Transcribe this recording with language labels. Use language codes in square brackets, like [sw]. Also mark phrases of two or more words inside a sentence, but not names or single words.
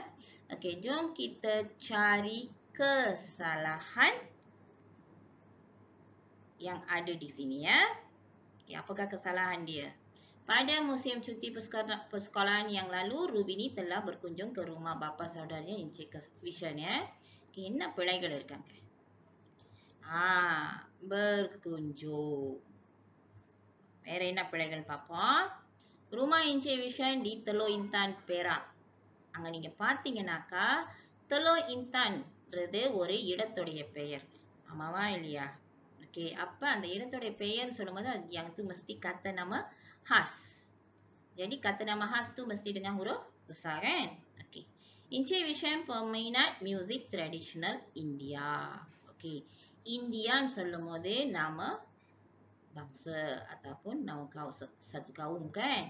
[ms] Okey, jom kita cari kesalahan yang ada di sini ya. Okey, apakah kesalahan dia? Pada musim cuti persekolahan yang lalu, Rubini telah berkunjung ke rumah bapa saudaranya Encik Vishen ya. Okey, [ta] என்ன பிழைகள் இருக்காங்க? Berkunjung. வேற என்ன பிழைகள் பார்ப்போம். [ms] Rumah Encik Vishen di Teluk Intan, Perak. [ta] அங்க நீங்க பார்த்தீங்கன்னாக்கா Teluk Intan ஒரு இடத்துடைய பெயர். [ms] mamalia. Okey, apa [ta] அந்த இடத்தோட பெயர் சொல்லும்போது [ms] yang tu mesti kata nama khas. Jadi kata nama khas tu mesti dengan huruf besar kan? Okey. Encik Vishen peminat muzik tradisional India. Okey. Indian சொல்லும்போது nama bangsa ataupun nama satu kaum kan?